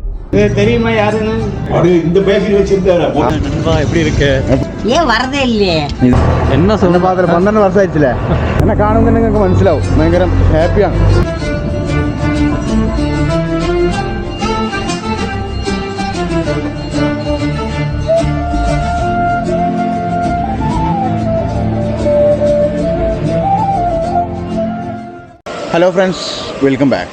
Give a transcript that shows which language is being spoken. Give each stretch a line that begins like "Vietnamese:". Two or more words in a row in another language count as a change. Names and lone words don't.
Tamil: தெரியுமா யாருன்னு? இந்த பேக்கரி வச்சிருக்காரு. நண்பா எப்படி இருக்கு? ஏன் வரதே இல்லையே? என்ன சொல்ல
Malayalam: പാത്രം 12 വർഷമായിട്ടില്ലേ എന്നെ കാണുമ്പോൾ നിങ്ങൾക്ക് മനസ്സിലാവും ഭയങ്കര ഹാപ്പിയാണ്.
English: Hello friends, welcome back.